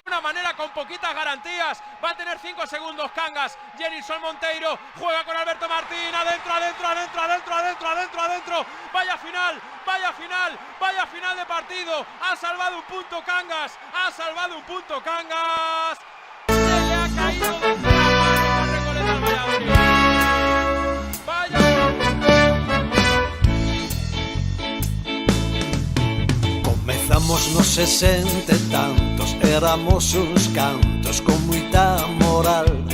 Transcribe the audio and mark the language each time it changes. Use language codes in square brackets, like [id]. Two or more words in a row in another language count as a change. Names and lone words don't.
[es] De una manera con poquitas garantías, va a tener 5 segundos Cangas. Jenilson Monteiro juega con Alberto Martín, adentro. Vaya final, vaya final de partido. Ha salvado un punto Cangas, Se le ha caído de [gl] Comezamos nos 60 e tantos, éramos uns cantos con moita moral.